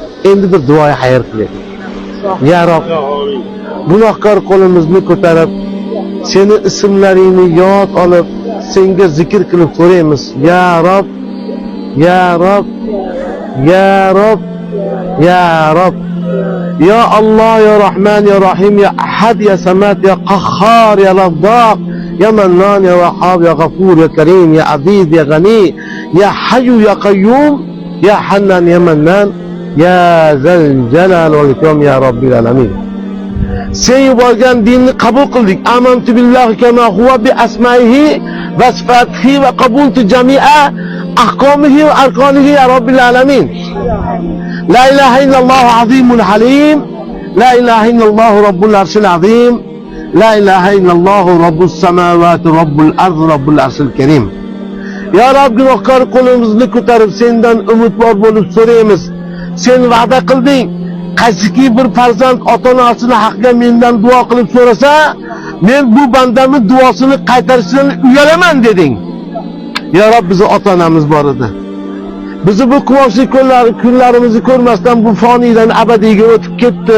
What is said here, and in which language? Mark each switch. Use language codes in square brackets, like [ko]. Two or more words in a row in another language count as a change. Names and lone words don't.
[uz] Endi bir duoya xayr qiling. [ar] يا رب, [uz] gunohkor qo'limizni ko'tarib, seni ismlaringni yod olib, senga zikr qilib so'raymiz. [ar] يا رب، يا رب، يا رب، يا رب. يا الله، يا رحمن، يا رحيم، يا أحد، يا صمد، يا قهار، يا رزاق، يا منان، يا وهاب، يا غفور، يا كريم، يا عزيز، يا غني، يا حي، يا قيوم، يا حنان، يا منان، يا ذا الجلال والإكرام، يا رب العالمين. [uz] Sen yuborgan dinni qabul qildik. [ar] آمنت بالله كما هو بأسمائه وصفاته وقبلت جميع أحكامه وأركانه يا رب العالمين. لا إله إلا الله العظيم الحليم. لا إله إلا الله رب العرش العظيم. لا إله إلا الله رب السماوات رب الأرض رب العرش الكريم. يا رب, [uz] gunohkor qo'limizni ko'tarib sendan umidvor bo'lib so'raymiz. Sen va'da qilding. Qaysiki bir farzand ota-onasini haqqiga mendan duo qilib so'rasa, men bu bandamning duosini qaytarishdan uyalaman deding. [ar] يا رب, [uz] bizni ota-onamiz bor edi. Bizi bu quvonchli kunlarimizni ko'rmasdan bu foniydan abadiyga o'tib ketdi.